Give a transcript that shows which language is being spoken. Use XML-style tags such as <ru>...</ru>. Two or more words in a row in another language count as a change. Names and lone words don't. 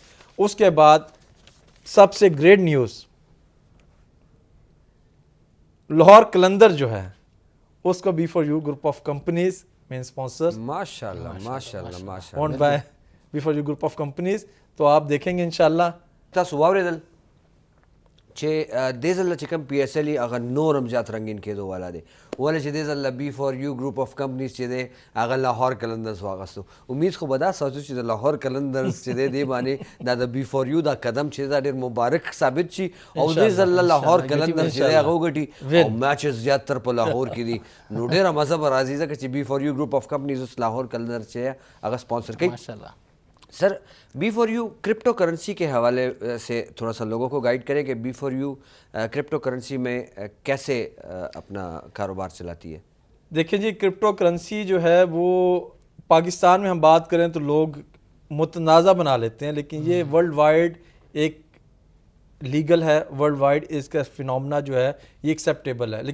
<ur>اس کے بعد سب سے</ur> <en>great news,</en> <ur>لاہور قلندر جو ہے اس کو بی فور یو گروپ آف کمپنیز</ur> <en>main sponsor</en> <ar>ماشاءاللہ ماشاءاللہ ماشاءاللہ</ar> <en>owned by</en> <ur>بی فور یو گروپ آف کمپنیز. تو آپ دیکھیں گے انشاءاللہ.</ur> <ps>تاسو واورېدل چې دې ځل چې کوم پی ایس ایل هغه نور هم زیات رنګین کېدو والا دی، ولې چې دې ځل بی فور یو گروپ آف کمپنیز چې دی هغه لاهور قلندرز واغستو. امید خو به دا سوچو چې د لاهور قلندرز چې دی دې باندې دا د بی فور یو دا قدم چې دا ډېر مبارک ثابت شي او دې ځل لاهور قلندرز چې دی هغه وګټي او میچز زیاتر په لاهور کې دي. نو ډېره مزه به راځي ځکه چې بی فور یو گروپ آف کمپنیز اوس لاهور قلندرز چې هغه سپانسر کوي ماشاءاللہ.</ps> <ur>سر بی فور یو</ur> <en>crypto currency</en> <ur>کے حوالے سے تھوڑا سا لوگوں کو گائیڈ کریں کہ بی فور یو</ur> <en>crypto currency</en> <ur>میں کیسے اپنا کاروبار چلاتی ہے. دیکھیں جی</ur> <en>crypto currency</en> <ur>جو ہے وہ پاکستان میں ہم بات کریں تو لوگ متنازع بنا لیتے ہیں لیکن یہ</ur> <en>world wide</en> <ur>ایک لیگل ہے،</ur> <en>world wide</en> <ur>اس کا فینومنا جو ہے یہ ایکسیپٹیبل ہے.</ur>